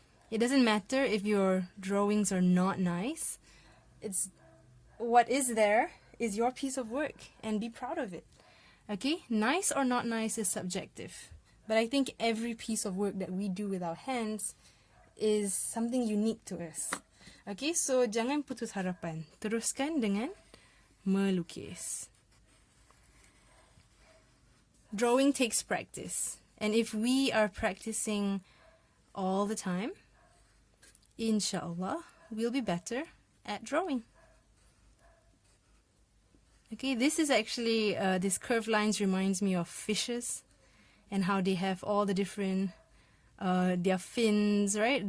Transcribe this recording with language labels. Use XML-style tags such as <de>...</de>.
<en>It doesn't matter if your drawings are not nice. It's what is there is your piece of work, and be proud of it. Okay, nice or not nice is subjective, but I think every piece of work that we do with our hands is something unique to us.</en> <ms>Okay, so jangan putus harapan. Teruskan dengan melukis.</ms> <en>Drawing takes practice, and if we are practicing all the time, inshallah, we'll be better at drawing. Okay, this is actually, this curved lines reminds me of fishes and how they have all the different, their fins, right?</en>